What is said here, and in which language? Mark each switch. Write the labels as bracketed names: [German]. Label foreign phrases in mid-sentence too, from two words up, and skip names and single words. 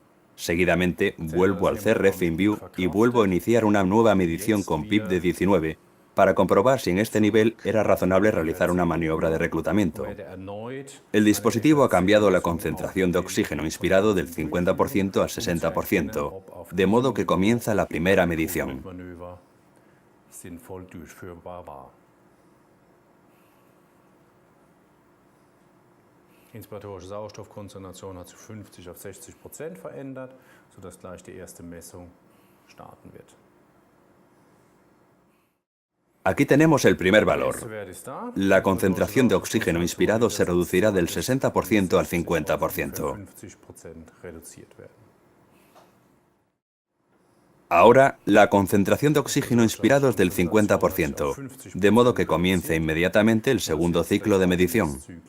[Spanish] Seguidamente, vuelvo al CRF InView y vuelvo a iniciar una nueva medición con PIP de 19 para comprobar si en este nivel era razonable realizar una maniobra de reclutamiento. El dispositivo ha cambiado la concentración de oxígeno inspirado del 50% al 60%, de modo que comienza la primera medición. [German] Inspiratorische Sauerstoffkonzentration hat sich 50 auf 60% verändert, sodass gleich die erste Messung starten wird. [Spanish] Aquí tenemos el primer valor. La concentración de oxígeno inspirado se reducirá del 60% al 50%. Ahora, la concentración de oxígeno inspirado es del 50%, de modo que comience inmediatamente el segundo ciclo de medición.